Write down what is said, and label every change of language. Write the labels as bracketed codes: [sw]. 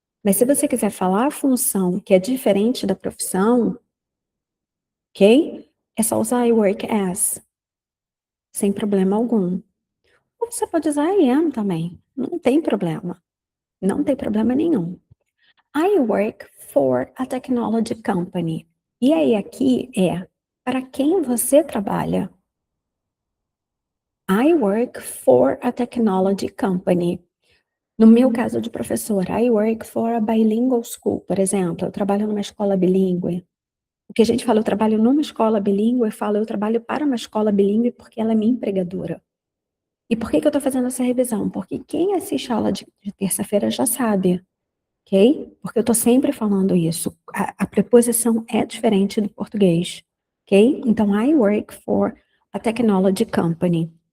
[pt] Mas se você quiser falar a função que é diferente da profissão, ok? É só usar [en] I work as, [pt] sem problema algum. Ou você pode usar [en] I am [pt] também, não tem problema. Não tem problema nenhum. [en] I work for a technology company. [pt] E aí aqui é para quem você trabalha. [en] I work for a technology company. [pt] No meu caso de professora, [en] I work for a bilingual school, [pt] por exemplo. Eu trabalho numa escola bilíngue. O que a gente fala, eu trabalho numa escola bilíngue, eu falo, eu trabalho para uma escola bilíngue porque ela é minha empregadora. E por que que eu estou fazendo essa revisão? Porque quem assiste a aula de terça-feira já sabe, ok? Porque eu estou sempre falando isso. A preposição é diferente do português, ok? [en] Então, I work for a technology company.